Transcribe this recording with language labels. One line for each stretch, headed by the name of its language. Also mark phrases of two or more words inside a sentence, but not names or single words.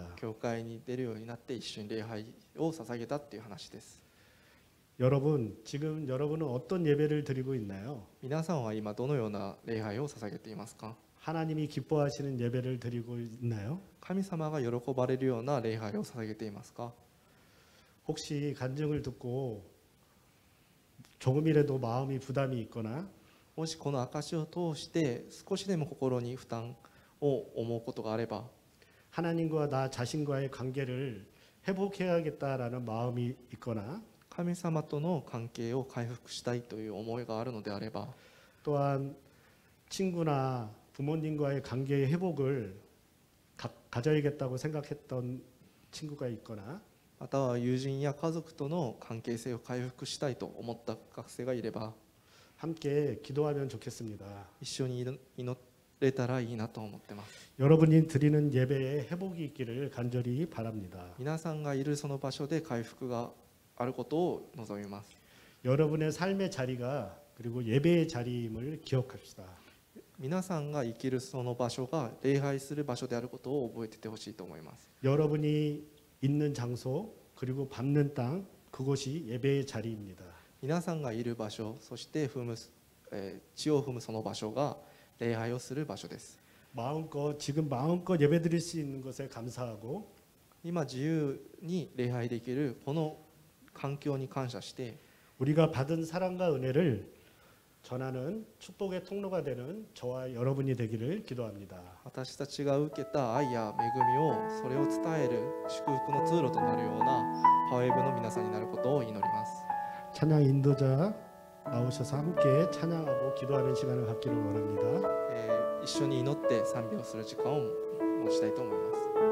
Japanese: 教会に出るようになって一緒に礼拝を捧げたっていう話です。
Korean: 여러분, 지금 여러분은 어떤 예배를 드리고 있나요?
Japanese: 皆さんは今どのような礼拝を捧げていますか？
Korean: 하나님이 기뻐하시는 예배를 드리고 있나요?
Japanese: 神様が喜ばれるような礼拝を捧げていますか？
Korean: 혹시 간증을 듣고 조금이라도 마음이 부담이 있거나
Japanese: もしこの証を通して少しでも心に負担を思うことがあれば
Korean: 하나님과 나 자신과의 관계를 회복해야겠다라는 마음이 있거나
Japanese: 神様との関係を回復したいという思いがあるのであれば
Korean: 또한 친구나 부모님과의 관계의 회복을 가져야겠다고 생각했던 친구가 있거나
Japanese: または友人や家族との関係性を回復したいと思った学生がいれば
Korean: 함께 기도하면 좋겠습니다.
Japanese: 一緒に祈れたらいいなと思ってます。
Korean: 여러분이 드리는 예배에 회복이 있기를 간절히 바랍니다.
Japanese: 皆さんがいるその場所で回復があることを望みます。
Korean: 여러분의 삶의 자리가 그리고 예배의 자리임을 기억합시다.
Japanese: 皆さんが生きるその場所が礼拝する場所であることを覚えててほしいと思います。
Korean: 여러분이 있는 장소 그리고 밟는 땅 그곳이 예배의 자리입니다.
Japanese: 皆さんがいる場所、そして地を踏むその場所が礼拝をする場所です。
Korean: 지금 마음껏 예배 드릴 수 있는 것에 감사하고
Japanese: 今自由に礼拝できるこの環境に感謝して
Korean: 우리가 받은 사랑과 은혜를 전하는 축복의 통로가 되는 저와 여러분이 되기를 기도합니다.
Japanese: 私たちが受けた愛や恵みをそれを伝える祝福の通路となるようなパワーウェブの皆さんになることを祈ります。
Korean: 찬양 인도자 나오셔서 함께 찬양하고 기도하는 시간을 갖기를 원합니다.
Japanese: 一緒に祈って賛美をする時間を持ちたいと思います。